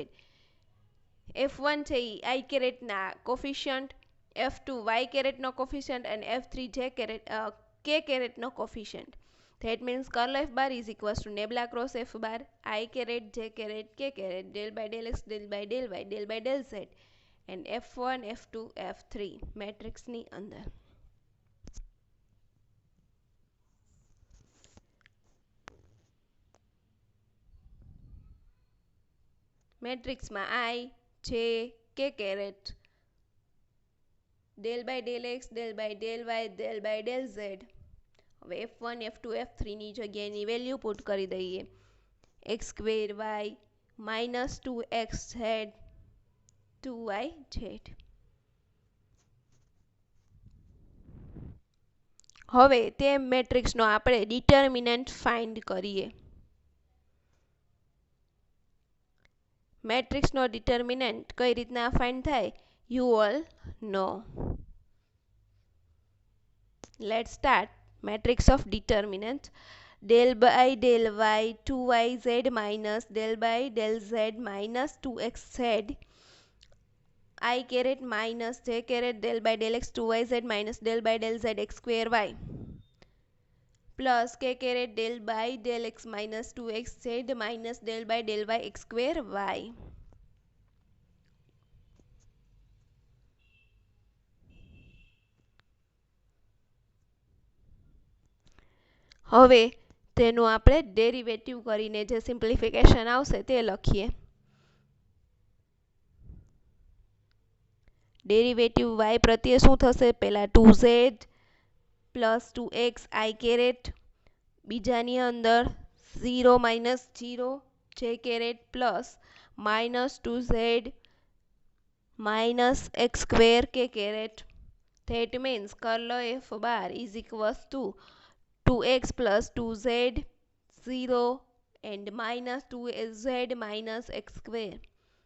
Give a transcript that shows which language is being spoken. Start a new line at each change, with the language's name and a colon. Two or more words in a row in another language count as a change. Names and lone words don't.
Gujarati: f1 છે I caret ના કોફિશિયન્ટ, f2 y caret નો કોફિશિયન્ટ અને f3
English: j caret k caret
Gujarati: નો કોફિશિયન્ટ.
English: That means curl f bar is equals to nebula cross f bar I caret j caret k caret del by del x, del by del y, del by del z and f1, f2, f3 મેટ્રિક્સ
Gujarati: ની અંદર.
English: મેટ્રિક્સમાં I, J, K caret del by del x, del by del y, del by del z.
Gujarati: હવે f1, f2, f3 ની જગ્યાએની
English: value put
Gujarati: કરી દઈએ.
English: x square y minus 2x z 2y z.
Gujarati: હવે તે મેટ્રિક્સનો આપણે
English: determinant find
Gujarati: કરીએ. મેટ્રિક્સનો ડિટર્મિનન્ટ કઈ રીતના ફાઇન્ડ થાય?
English: You all know. Let's start. Matrix of determinant. Del by del y 2yz minus del by del z minus 2xz I caret minus j caret del by del x 2yz minus del by del z x square y plus k caret del by del x minus 2x z minus del by del y x square y.
Gujarati: હવે તેનું આપણે ડેરિવેટિવ કરીને જે સિમ્પ્લિફિકેશન આવશે તે લખીએ। ડેરિવેટિવ y પ્રત્યે શું થશે?
English: પહેલા 2z plus 2x i caret,
Gujarati: બીજાની અંદર
English: 0 minus 0 j caret plus minus 2z minus x square k caret. That means curl f bar is equals to 2x plus 2z 0 and minus 2z minus x square.